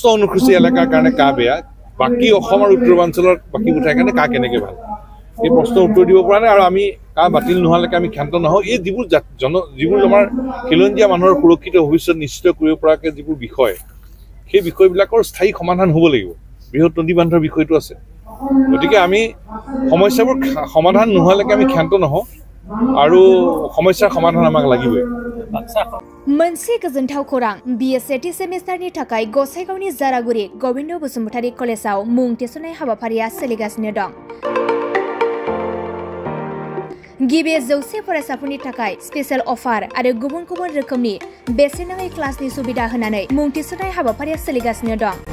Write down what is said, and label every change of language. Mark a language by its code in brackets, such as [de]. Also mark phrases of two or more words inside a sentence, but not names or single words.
[as] অনুসূচী এলেকাৰ কাৰণে কা বেয়া বাকী অসম আৰু উত্তৰ পূৰ্বাঞ্চলৰ বাকীবোৰ ঠাইৰ কাৰণে কা কেনেকৈ ভাল এই প্ৰশ্নৰ উত্তৰ দিব পৰা নাই আৰু আমি কা বাতিল নোহোৱালৈকে আমি ক্ষান্ত নহওঁ এই যিবোৰ আমাৰ খিলঞ্জীয়া মানুহৰ সুৰক্ষিত ভৱিষ্যত নিশ্চিত কৰিব পৰাকৈ যিবোৰ বিষয় সেই বিষয়বিলাকৰ স্থায়ী সমাধান হ'ব লাগিব বৃহৎ নদী বান্ধৰ বিষয়টো আছে গতিকে আমি সমস্যাবোৰ সমাধান নোহোৱালৈকে আমি ক্ষান্ত নহওঁ আৰু সমস্যাৰ সমাধান আমাক লাগিবই [brx] मोनसे गोजोनथाव खौरां BSc सेमिस्टारनि थाखाय गसाइगावनि जारागुरि गोविन्द बसुमतारी कलेजाव मुं थिसननाय हाबाफारिया सोलिगासिनो दं गिबि 100 फरायसाफोरनि थाखाय [en] special offer [brx] आरो गुबुन गुबुन रोखोमनि बेसेन नाङै क्लासनि सुबिदा होनानै मुं थिसननाय हाबाफारिया सोलिगासिनो दं